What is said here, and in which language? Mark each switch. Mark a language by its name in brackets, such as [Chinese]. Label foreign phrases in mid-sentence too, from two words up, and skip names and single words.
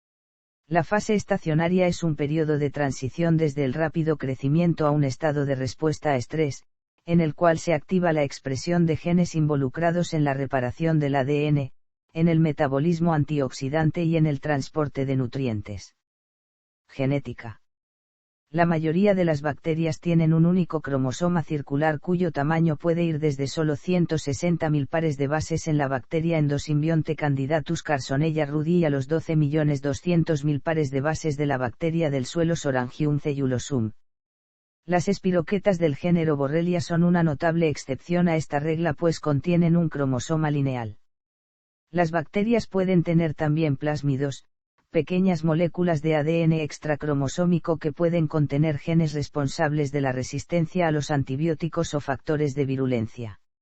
[Spanish] La fase estacionaria es un periodo de transición desde el rápido crecimiento a un estado de respuesta a estrés, en el cual se activa la expresión de genes involucrados en la reparación del ADN, en el metabolismo antioxidante y en el transporte de nutrientes. Genética. La mayoría de las bacterias tienen un único cromosoma circular cuyo tamaño puede ir desde solo 160.000 pares de bases en la bacteria endosimbionte Candidatus carsonella rudii a los 12.200.000 pares de bases de la bacteria del suelo Sorangium cellulosum. Las espiroquetas del género Borrelia son una notable excepción a esta regla pues contienen un cromosoma lineal. Las bacterias pueden tener también plásmidos, pequeñas moléculas de ADN extracromosómico que pueden contener genes responsables de la resistencia a los antibióticos o factores de virulencia.